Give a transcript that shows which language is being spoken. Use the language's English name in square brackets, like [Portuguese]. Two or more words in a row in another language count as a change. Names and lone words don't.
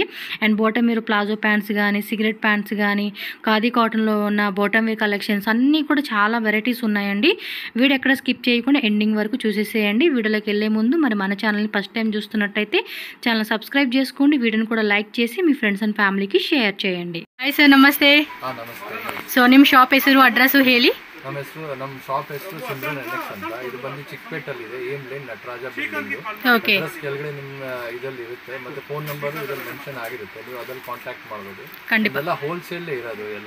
[Telugu] అండ్ బాటమ్ వేర్ ప్లాజో ప్యాంట్స్ కానీ, సిగరెట్ ప్యాంట్స్ కానీ, ఖాదీ కాటన్లో ఉన్న బాటమ్ వేర్ కలెక్షన్స్ అన్నీ కూడా చాలా వెరైటీస్ ఉన్నాయండి. వీడియో ఎక్కడ స్కిప్ చేయకుండా ఎండింగ్ వరకు చూసేసేయండి. వీడియోలోకి వెళ్ళే ముందు మరి మన ఛానల్ని ఫస్ట్ టైం చూస్తున్నట్టయితే ఛానల్ సబ్స్క్రైబ్ చేసుకోండి. వీడియోని కూడా లైక్ చేసి మీ ಫ್ರೆಂಡ್ಸ್ ಅಂಡ್ ಫ್ಯಾಮಿಲಿಗೆ ಶೇರ್ చేయండి. [Kannada] ಹಾಯ್ ಸರ್, ನಮಸ್ತೆ. ಸೊ ನಿಮ್ಮ ಶಾಪ್ ಹೆಸರು, ಅಡ್ರೆಸ್ ಹೇಳಿ. ನಮ್ಮ ಶಾಪ್ ಹೆಸರು ಸಿಮ್ರಾನ್ ಎನ್ಎಕ್ಸ್ ಅಂತ. ಇದು ಬಂದು ಚಿಕ್ಕಪೇಟೆಲ್ಲಿದೆ, ಏಮ್ ಲೇನ್ ನಟರಾಜ ಬಿಲ್ಡಿಂಗ್. ಅಡ್ರೆಸ್ ಕೆಳಗಡೆ ನಿಮ್ಮ ಇದರಲ್ಲಿ ಇರುತ್ತೆ, ಮತ್ತೆ ಫೋನ್ ನಂಬರ್ ಇದರಲ್ಲಿ ಮೆನ್ಷನ್ ಆಗಿರುತ್ತೆ. ನೀವು ಅದ್ರಲ್ಲಿ ಕಾಂಟ್ಯಾಕ್ಟ್ ಮಾಡಬಹುದು. ಇದೆಲ್ಲ ಹೋಲ್ಸೇಲ್ ಇರೋದು ಎಲ್ಲ.